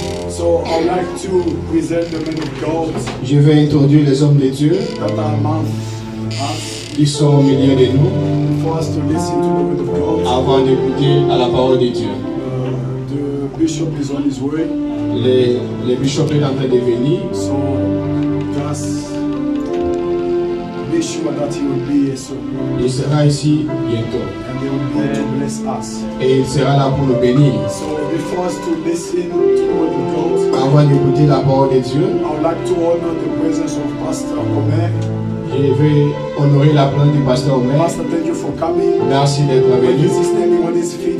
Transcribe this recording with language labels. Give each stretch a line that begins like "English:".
English: So I would like to present the men of God
French: Je vais introduire les hommes de Dieu
English: that are among us
French: qui sont au milieu de nous
English: for us to listen to the word of God.
French: avant d'écouter à la parole de Dieu.
English: The bishop is on his way,
French: Le bishop est en train de venir.
English: so just be sure that he will be here soon.
French: Il sera ici bientôt.
English: And he will be here to bless us.
French: Et il sera là pour nous bénir.
English: So before us to listen to the word of God,
French: Avant d'écouter la parole de Dieu,
English: I would like to honor the presence of Pastor Omer.
French: je vais honorer la présence du pasteur Omer.
English: Pastor, thank you for coming.
French: Merci d'être
English: When
French: venu.
English: he's standing on his feet,